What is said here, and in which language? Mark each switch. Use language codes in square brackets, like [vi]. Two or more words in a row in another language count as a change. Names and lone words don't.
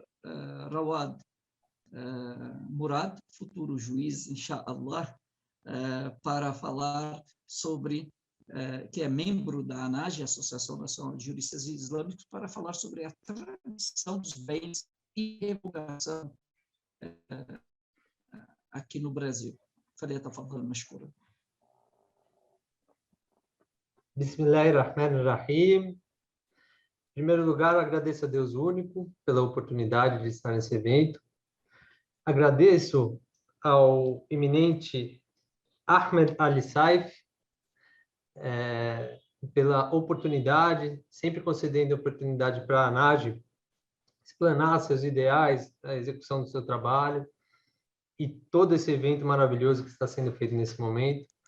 [pt] Rawad Murad, futuro juiz, inshallah, para falar sobre, que é membro da ANAGE, Associação Nacional de Juristas Islâmicos, para falar sobre a tradição dos bens e revogação aqui no Brasil. [ar] فليتفضل مشكورا. Bismillahirrahmanirrahim. [pt] Em primeiro lugar, eu agradeço a Deus único pela oportunidade de estar nesse evento. Agradeço ao eminente Ahmed Ali Saif pela oportunidade, sempre concedendo oportunidade para a ANAGE explanar seus ideais, a execução do seu trabalho e todo esse evento maravilhoso que está sendo feito nesse momento.